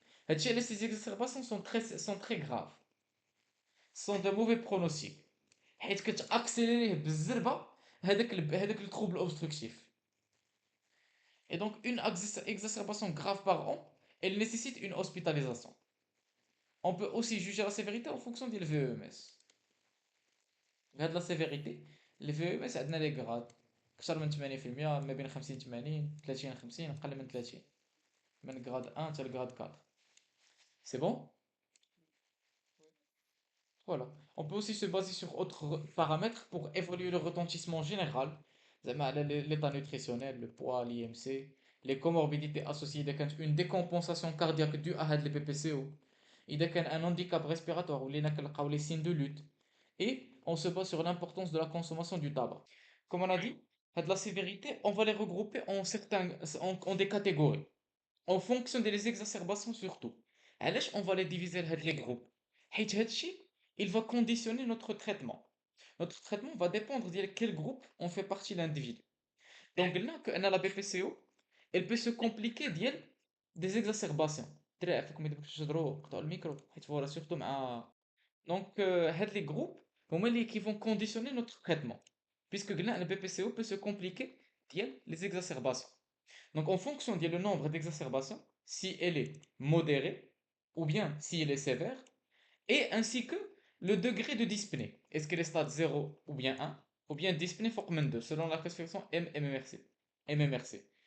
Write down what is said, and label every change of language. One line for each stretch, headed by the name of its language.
Arabic: هادشي علاش
French: ces exacerbations sont très graves, sont de mauvais pronostics
Arabic: حيت كتاكسيليريه بالزربة هذاك التروبل اوبستركتيف.
French: Et donc une exacerbation grave par an, elle nécessite une hospitalisation. On peut aussi juger la sévérité en fonction des VEMS. Regarde la sévérité. Les VEMS
Arabic: عندنا
French: les grades.
Arabic: أكثر من 80% ما بين 50 80 30 50 أقل من 30 من grade 1 حتى grade 4.
French: C'est bon? وي. Voilà. On peut aussi se baser sur autres paramètres pour évaluer le retentissement général.
Arabic: زعما
French: على l'état nutritionnel, le poids, l'IMC, les comorbidités associées إذا كانت une décompensation cardiaque due à
Arabic: هاد
French: les BPCO.
Arabic: إذا كان
French: un handicap respiratoire
Arabic: ولينا كنلقاو
French: les signes de lutte. Et on se base sur l'importance de la consommation du tabac. Comme on a dit, de la sévérité, on va les regrouper en des catégories, en fonction des exacerbations surtout. Alors, on va les diviser en les groupes.
Arabic: حيت هادشي,
French: il va conditionner notre traitement. Notre traitement va dépendre de quel groupe on fait partie l'individu. Donc là, la BPCO, elle peut se compliquer des exacerbations.
Arabic: ترى فيكم إذا بغيتو تهضروا قطعوا الميكرو حيت فوالا سورتو مع
French: donc, les groupes, qui vont conditionner notre traitement. Puisque le BPCO peut se compliquer via les exacerbations. Donc, en fonction du nombre d'exacerbations, si elle est modérée ou bien si elle est sévère, et ainsi que le degré de dyspnée. Est-ce qu'elle est stade 0 ou bien dyspnée forme 2, selon la classification MMRC. MMRC.